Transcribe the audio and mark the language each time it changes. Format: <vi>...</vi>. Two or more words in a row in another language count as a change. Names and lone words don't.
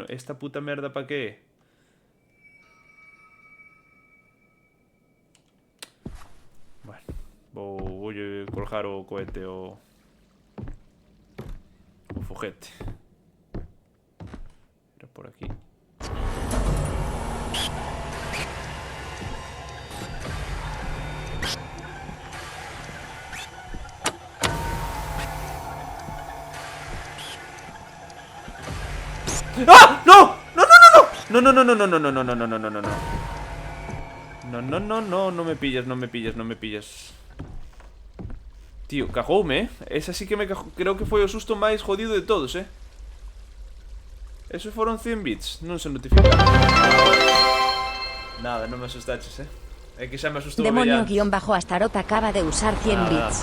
<gl>Esta puta merda pa que é? Bueno, voulle colgar o cohete o foguete.</gl> <es>Era por aquí. ¡Ah! ¡No! ¡No, no, no, no! No, no, no, no, no, no, no, no, no, no, no, no, no. No, no, no, no, no me pillas, no me pillas, no me pillas.</es> <gl>Tío, cagoume, Esa sí que me cagou. Creo que foi o susto máis jodido de todos, Esos foron 100 bits, non se notificaron. Nada, non me asustaches, É que xa me asustou o Demonio-Astaroth acaba de usar 100 bits.</gl>